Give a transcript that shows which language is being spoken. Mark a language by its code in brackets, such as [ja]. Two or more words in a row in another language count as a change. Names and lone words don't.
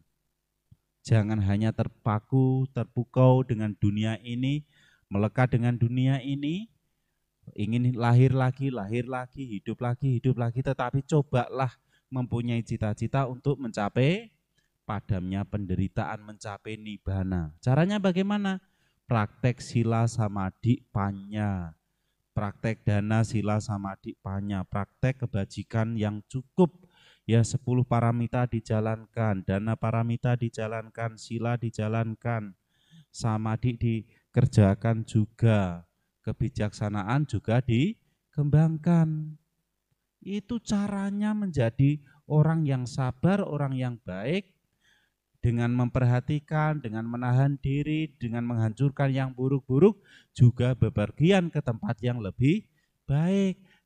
[id] Jangan hanya terpukau dengan dunia ini, melekat dengan dunia ini, ingin lahir lagi, hidup lagi, tetapi cobalah mempunyai cita-cita untuk mencapai padamnya penderitaan, mencapai nibbana. Caranya bagaimana? Praktek [pi] sila samadhi panya, [id] praktek [pi] dana sila samadhi panya, [id] praktek kebajikan yang cukup. Ya 10 paramita dijalankan, [pi] dana paramita [id] dijalankan, sila dijalankan, samadhi dikerjakan juga, kebijaksanaan juga dikembangkan. Itu caranya menjadi orang yang sabar, orang yang baik, dengan memperhatikan, dengan menahan diri, dengan menghancurkan yang buruk-buruk, juga bepergian ke tempat yang lebih baik.